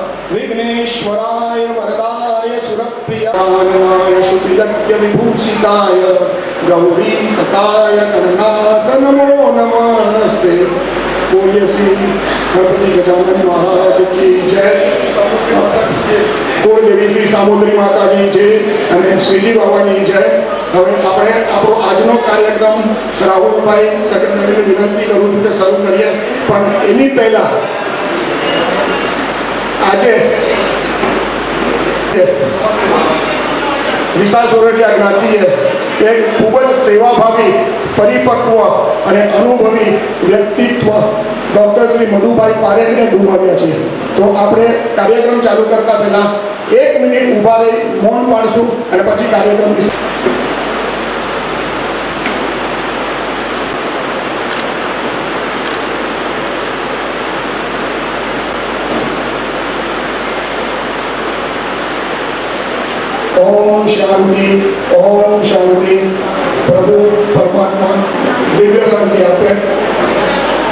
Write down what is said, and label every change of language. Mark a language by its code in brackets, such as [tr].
[sa] विघ्नेश्वराय वरदाय सुरप्रियाय सुविदग्ध विभूषिताय गौरी सताय गणनाथ नमो नमस्ते। [hi] बोलिए श्री गणपति गजानन महाराज की जय। कुलदेवी श्री सामुद्री माताजी जय [gu] અને શ્રીજી બાવાની જય। હવે આપણે આપણો આજનો કાર્યક્રમ રાહુલભાઈ સેક્રેટરીને વિનંતી કરું છું કે શરૂ કરીએ, પણ એની પહેલા આજે વિશાળ સોરઠિયા જ્ઞાતિએ એક ખૂબ જ સેવાભાવી, પરિપક્વ અને અનુભવી વ્યક્તિત્વ ડૉક્ટર શ્રી મધુભાઈ પારેખને ગુમાવ્યા છે। તો આપણે કાર્યક્રમ ચાલુ કરતા પહેલા 1 મિનિટ ઊભા રહી મૌન પાડશું અને પછી કાર્યક્રમ [hi] ओम शांति, ओम शांति। [gu] प्रभु परमात्मा दिव्य शांति आपे।